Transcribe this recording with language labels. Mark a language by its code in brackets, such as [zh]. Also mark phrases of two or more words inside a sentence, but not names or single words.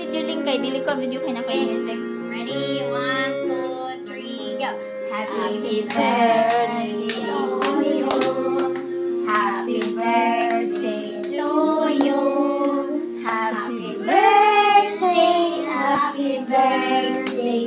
[en] video link [ceb] kay dili ko video kay na kay music. [en] Ready? 1, 2, 3, go. Happy birthday to you. Happy birthday to you. Happy birthday, happy birthday.